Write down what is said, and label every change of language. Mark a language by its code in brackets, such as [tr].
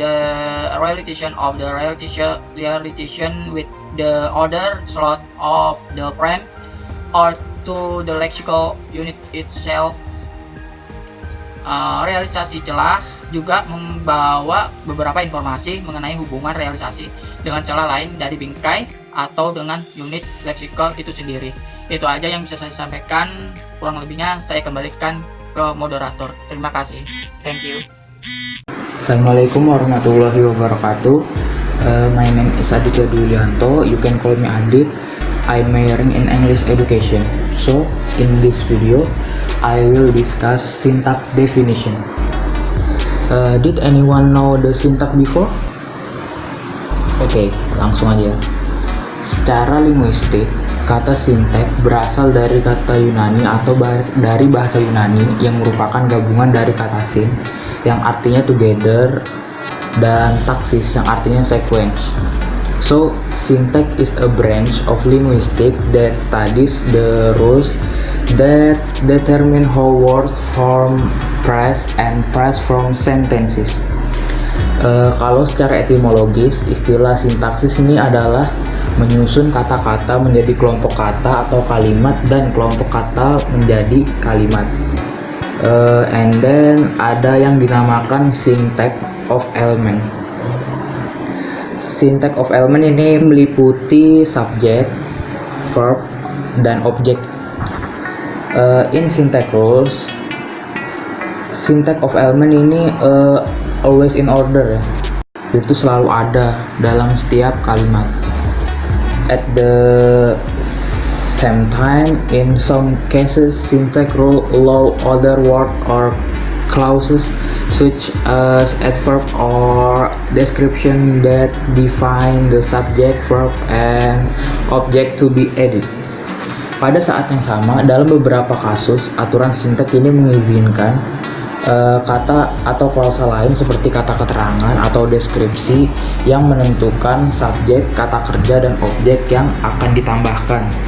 [en] the relation of the relation with the other slot of the frame or to the lexical unit itself. [id] Realisasi celah juga membawa beberapa informasi mengenai hubungan realisasi dengan celah lain dari bingkai atau dengan unit leksikal itu sendiri. Itu aja yang bisa saya sampaikan, kurang lebihnya saya kembalikan ke moderator. Terima kasih. [en] Thank you. [ar] Assalamualaikum warahmatullahi wabarakatuh. [en] My name is Aditya Dulianto. You can call me Adit. I'm majoring in English education. So, in this video, I will discuss syntax definition. Did anyone know the syntax before? [id] Oke, langsung aja. Secara linguistik, kata syntax berasal dari kata Yunani atau dari bahasa Yunani yang merupakan gabungan dari kata syn yang artinya together dan taxis yang artinya sequence. [en] So, syntax is a branch of linguistics that studies the rules that determine how words form phrase and phrase from sentences. [id] Kalau secara etimologis, istilah sintaksis ini adalah menyusun kata-kata menjadi kelompok kata atau kalimat dan kelompok kata menjadi kalimat. [en] And then [id] ada yang dinamakan syntax of element. Syntax of element ini meliputi subject, verb, dan object. [en] In syntax rules, syntax of element ini always in order ya. [id] Itu selalu ada dalam setiap kalimat. [en] At the same time, in some cases, syntax rule allow other words or clauses such as adverb or description that define the subject, verb, and object to be added. [id] Pada saat yang sama, dalam beberapa kasus, aturan syntax ini mengizinkan kata atau klausa lain seperti kata keterangan atau deskripsi yang menentukan subjek, kata kerja, dan objek yang akan ditambahkan.